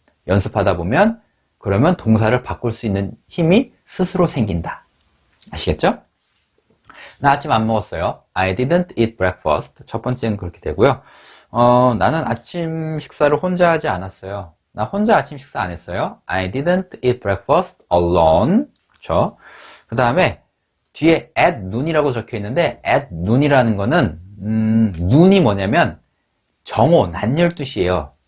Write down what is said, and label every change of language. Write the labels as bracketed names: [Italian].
[Korean] 연습하다 보면 그러면 동사를 바꿀 수 있는 힘이 스스로 생긴다. 아시겠죠? 나 아침 안 먹었어요. [English] I didn't eat breakfast. [Korean] 첫 번째는 그렇게 되고요. 나는 아침 식사를 혼자 하지 않았어요. 나 혼자 아침 식사 안 했어요. [English] I didn't eat breakfast alone. [Korean] 그쵸? 그 다음에 뒤에 at noon이라고 적혀 있는데 at noon이라는 거는 noon이 뭐냐면 정오, 낮 12시예요.